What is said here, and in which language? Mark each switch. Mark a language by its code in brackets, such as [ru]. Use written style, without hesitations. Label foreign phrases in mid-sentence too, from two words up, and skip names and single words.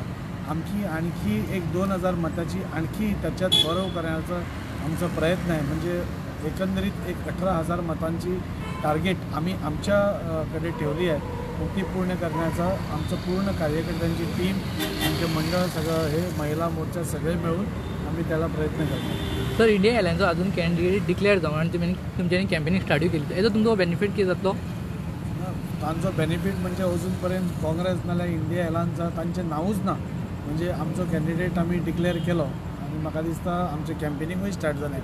[mr] आणखी एक 2,000 मताची आणखी त्याच्यात भरव करण्याचा आमचा प्रयत्न आहे. म्हणजे एकंदरीत एक 18,000 मतांची टार्गेट आम्ही आमच्याकडे ठेवली आहे. ती पूर्ण करण्याचा आमचं पूर्ण कार्यकर्त्यांची टीम, आमचे मंडळ सगळं हे महिला मोर्चा सगळे मिळून आम्ही त्याला प्रयत्न करतो. [kok] सर, इंडिया एअरलायन्सचो अजून [en] candidate declare [kok] जावन आणि तुमच्यांनी [en] campaigning start [kok] केली, हेजो तुमचो बेनिफीट कितें जातलो? तांचो बेनिफीट म्हणजे अजून पर्यंत काँग्रेस नाल्यार इंडिया एअरलायन्सा तांचें नांवूच ना. म्हणजे आमचो कॅन्डिडेट आमी डिक्लेअर केलो आनी म्हाका दिसता आमचें [en] campaigning start [kok] जालें.